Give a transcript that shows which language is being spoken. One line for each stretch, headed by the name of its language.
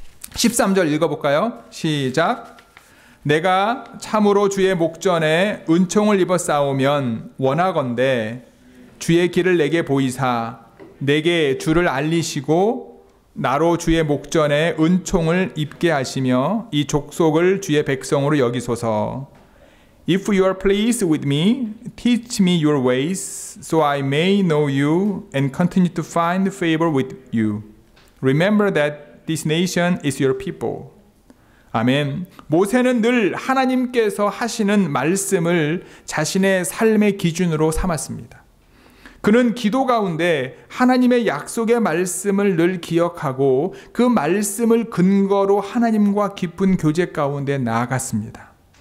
Korean: 13절 읽어볼까요? 시작. 내가 참으로 주의 목전에 은총을 입어 싸우면 원하건대 주의 길을 내게 보이사 내게 주를 알리시고 나로 주의 목전에 은총을 입게 하시며 이 족속을 주의 백성으로 여기소서.
English: If you are pleased with me, teach me your ways, so I may know you and continue to find favor with you. Remember that this nation is your people.
Korean: 아멘. 모세는 늘 하나님께서 하시는 말씀을 자신의 삶의 기준으로 삼았습니다. 그는 기도 가운데 하나님의 약속의 말씀을 늘 기억하고 그 말씀을 근거로 하나님과 깊은 교제 가운데 나아갔습니다.